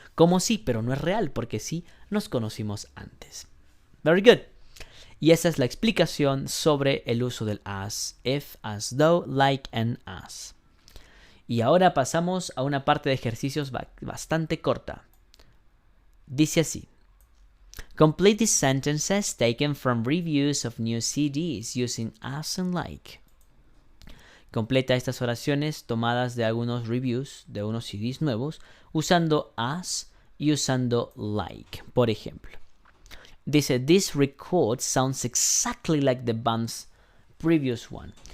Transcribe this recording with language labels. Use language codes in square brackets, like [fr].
[es] Como si, pero no es real, porque sí nos conocimos antes. [en] Very good. [es] Y esa es la explicación sobre el uso del as, if, as though, like, and as. Y ahora pasamos a una parte de ejercicios bastante corta. Dice así. [en] Complete these sentences taken from reviews of new CDs using as and like. [es] Completa estas oraciones tomadas de algunos reviews de unos CDs nuevos usando as y usando like. Por ejemplo, dice, [en] this record sounds exactly like the band's previous one.